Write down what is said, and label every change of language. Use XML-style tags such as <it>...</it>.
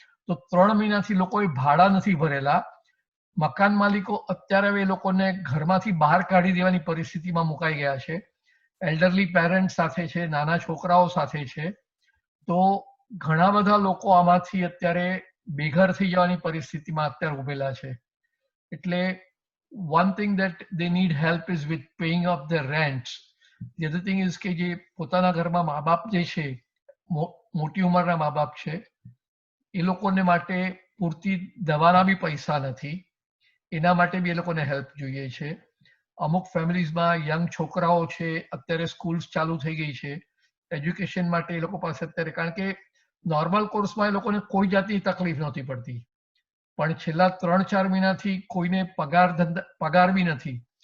<gu>તો 3 મહિનાથી લોકોએ ભાડા નથી ભરેલા. મકાન માલિકો અત્યારે હવે એ લોકોને ઘરમાંથી બહાર કાઢી દેવાની પરિસ્થિતિમાં મુકાઈ ગયા છે. એલ્ડરલી પેરેન્ટ્સ સાથે છે, નાના છોકરાઓ સાથે છે. તો ઘણા બધા લોકો આમાંથી અત્યારે બેઘર થઈ જવાની પરિસ્થિતિમાં અત્યારે ઉભેલા છે.</gu> <en>એટલે one thing that they need help is with paying up their rents. The other thing is</en> <gu>કે જે પોતાના ઘરમાં મા બાપ જે છે, મોટી ઉંમરના મા બાપ છે, એ લોકોને માટે પૂરતી દવાના બી પૈસા નથી, એના માટે બી એ લોકોને હેલ્પ જોઈએ છે. અમુક ફેમિલીઝમાં યંગ છોકરાઓ છે, અત્યારે સ્કૂલ્સ ચાલુ થઈ ગઈ છે, એજ્યુકેશન માટે એ લોકો પાસે અત્યારે, કારણ કે નોર્મલ કોર્સમાં એ લોકોને કોઈ જાતની તકલીફ નહોતી પડતી, પણ છેલ્લા 3-4 મહિનાથી કોઈને પગાર બી નથી.</gu>